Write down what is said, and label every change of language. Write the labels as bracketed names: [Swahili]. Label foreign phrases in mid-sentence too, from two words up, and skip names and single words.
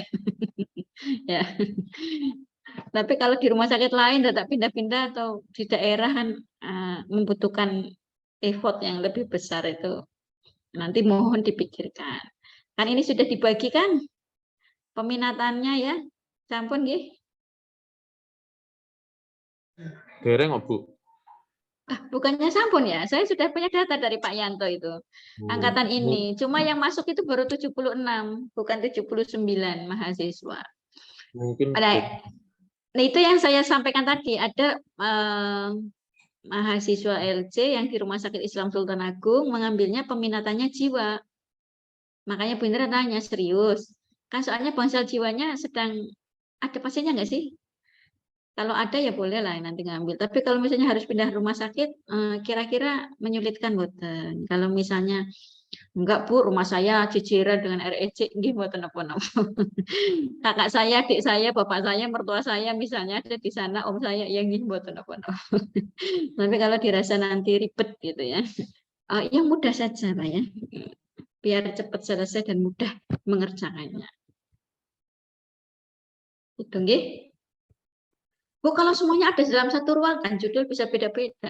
[Indonesian] Ya. Tapi kalau di rumah sakit lain tetap pindah-pindah atau di daerah kan membutuhkan effort yang lebih besar itu. Nanti mohon dipikirkan. Kan ini sudah dibagikan peminatannya ya. [Javanese] Sampun nggih. Dereng, oh, Bu. [Indonesian] Bukannya sampun ya. Saya sudah punya data dari Pak Yanto itu. Angkatan ini. Cuma yang masuk itu baru 76, bukan 79 mahasiswa. Mungkin Nah, itu yang saya sampaikan tadi. Ada mahasiswa LC yang di Rumah Sakit Islam Sultan Agung mengambilnya peminatannya jiwa. Makanya beneran tanya, serius. Kan soalnya bangsal jiwanya sedang ada pasiennya nggak sih? Kalau ada ya boleh lah nanti ngambil. Tapi kalau misalnya harus pindah rumah sakit, kira-kira menyulitkan boten. Kalau misalnya enggak Bu, rumah saya ciciran dengan REC, [Javanese] nggih mboten napa-napa. [Indonesian] Kakak saya, adik saya, bapak saya, mertua saya misalnya ada di sana, om saya yang [Javanese] nggih mboten napa-napa. [Indonesian] Tapi kalau dirasa nanti ribet gitu ya, yang mudah saja Pak ya, biar cepat selesai dan mudah mengerjakannya. Itu nggih. Bu, kalau semuanya ada dalam satu ruangan, judul bisa beda-beda.